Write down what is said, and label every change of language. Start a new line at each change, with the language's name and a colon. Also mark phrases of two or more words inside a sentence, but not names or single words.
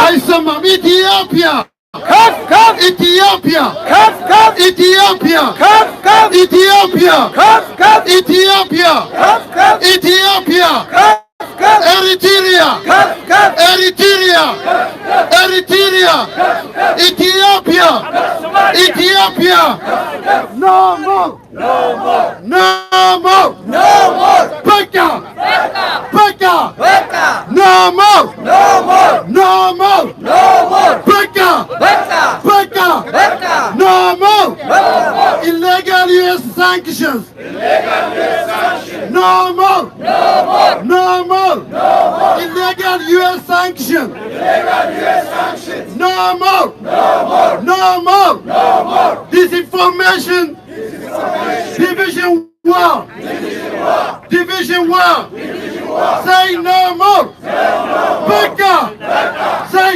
English: አይሰማም። ኢትዮጵያ ኢትዮጵያ ኢትዮጵያ ኢትዮጵያ ኢትዮጵያ ኢትዮጵያ Eritrea Eritrea Eritrea Ethiopia Ethiopia No more No more No more No more Beka Beka Beka No more No more No more No more Beka Beka Beka Beka No more No more Illegal US sanctions Illegal US sanctions No more No more No more No more illegal US sanctions Illegal US sanctions No more No more No more No more disinformation Division war Division war Say no more Beka Say